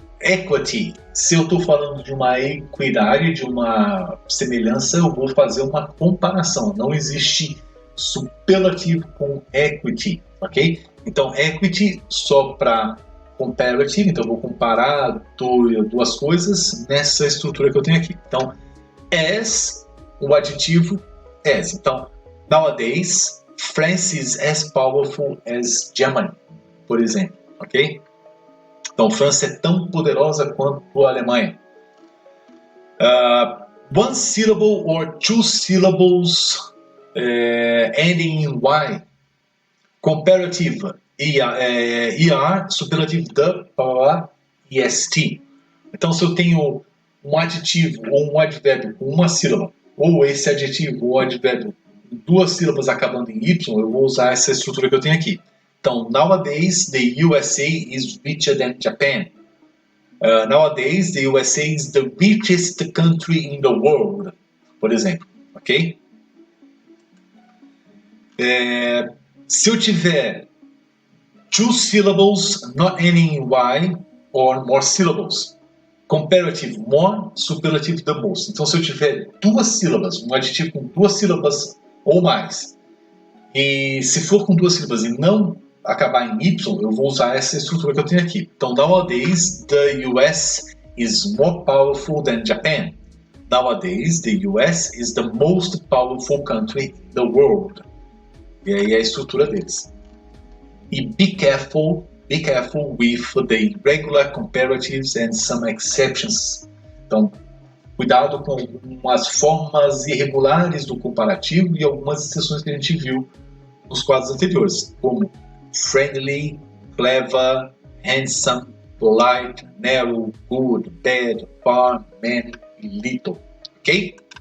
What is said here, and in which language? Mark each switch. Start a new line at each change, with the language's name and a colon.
Portuguese: Equity, se eu estou falando de uma equidade, de uma semelhança, eu vou fazer uma comparação. Não existe superlativo com equity, ok? Então, equity só para comparative, então eu vou comparar duas coisas nessa estrutura que eu tenho aqui. Então, as, o adjetivo as.
English: Então, nowadays, France is as powerful as Germany,
Portuguese: por exemplo, ok? Então, França é tão poderosa quanto a Alemanha.
English: One syllable or two syllables ending in Y. Comparative, ER, superlativo the, EST.
Portuguese: Então, se eu tenho um adjetivo ou um advérbio com uma sílaba, ou esse adjetivo ou advérbio com duas sílabas acabando em Y, eu vou usar essa estrutura que eu tenho aqui. Então,
English: nowadays, the USA is richer than Japan. Nowadays, the USA is the richest country in the world,
Portuguese: por exemplo, ok? Se eu tiver
English: two syllables not ending in Y or more syllables, comparative more, superlative the most.
Portuguese: Então, se eu tiver duas sílabas, um adjetivo com duas sílabas ou mais, e se for com duas sílabas e não acabar em Y, eu vou usar essa estrutura que eu tenho aqui.
English: Então, nowadays, the US is more powerful than Japan. Nowadays, the US is the most powerful country in the world.
Portuguese: E aí é a estrutura deles.
English: E be careful with the irregular comparatives and some exceptions.
Portuguese: Então, cuidado com algumas formas irregulares do comparativo e algumas exceções que a gente viu nos quadros anteriores, como friendly, clever, handsome, polite, narrow, good, bad, far, many e little. Ok?